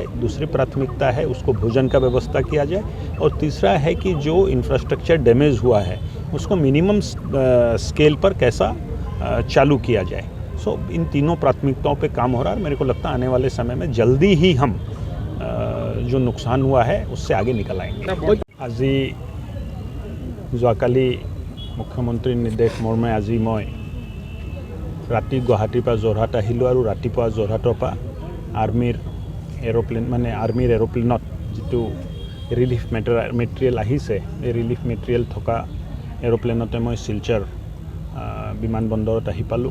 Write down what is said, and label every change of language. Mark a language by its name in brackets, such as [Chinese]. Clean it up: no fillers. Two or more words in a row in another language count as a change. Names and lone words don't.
[Hindi] दूसरी प्राथमिकता है उसको भोजन का व्यवस्था किया जाए। और तीसरा है कि जो इंफ्रास्ट्रक्चर डैमेज हुआ है उसको [English] minimum scale [Hindi] पर कैसा चालू किया जाए। सो इन तीनों प्राथमिकताओं पे काम हो रहा है। मेरे को लगता है आने वाले समय में जल्दी ही हम जो नुकसान हुआ है उससे आगे निकल आएंगे। [Assamese] আজি যোৱাকালি মুখ্যমন্ত্ৰীৰ নিৰ্দেশ মৰ্মে আজি মই ৰাতি গুৱাহাটীৰ পৰা যোৰহাট আহিলোঁ আৰু ৰাতিপুৱা যোৰহাটৰ পৰা আৰ্মিৰ এৰোপ্লেনত যিটো [English] relief material [Assamese] আহিছে, এই [English] relief material [Assamese] থকা এৰোপ্লেনতে মই শিলচৰ বিমানবন্দৰত আহি পালোঁ।